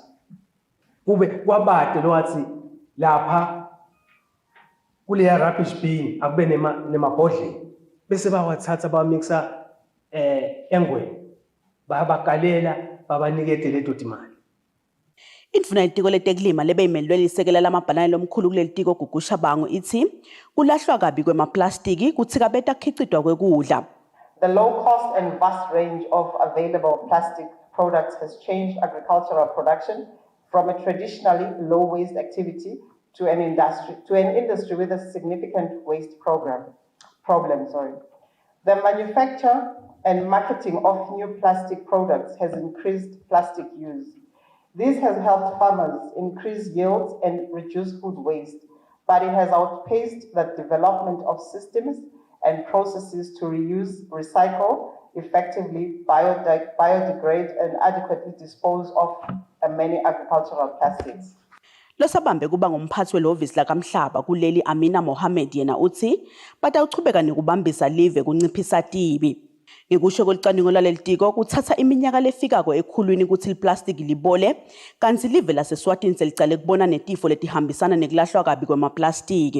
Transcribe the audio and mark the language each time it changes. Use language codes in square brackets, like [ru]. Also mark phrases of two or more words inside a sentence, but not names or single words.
[ss] Kube kwabade lo wathi lapha kule [en] rubbish bin [ss] akube nemabhodlela bese bawathatha bamixa engweni bayabakalela babanikete leto timali. Indvuna yetiko letekulima lebeyimelwe lisekela lamabhanane lomkhulu kuleli tiko Gugu Bangu ithi kulahlwa kabi kwemaplastiki kutsikabeta kukhicitwa kwekudla. [en] The low cost and vast range of available plastic products has changed agricultural production from a traditionally low waste activity to an industry with a significant waste problem. The manufacture and marketing of new plastic products has increased plastic use. This has helped farmers increase yields and reduce food waste, but it has outpaced the development of systems and processes to reuse, recycle, effectively biodegrade and adequately dispose of many agricultural plastics. [ss] Losabambe kuba ngumphathi welovisi lakamhlaba kuleli Amina Mohammed yena uthi batawuchubeka nekubambisa live kunciphisa tibi. Ngekusho kwelicwaningo laleli tiko kuthatha iminyaka lefikako ekhulwini ukuthi liplastiki libole kanti live laseSwatini selicale kubona netifo letihambisana nekulahlwa kabi kwemaplastiki.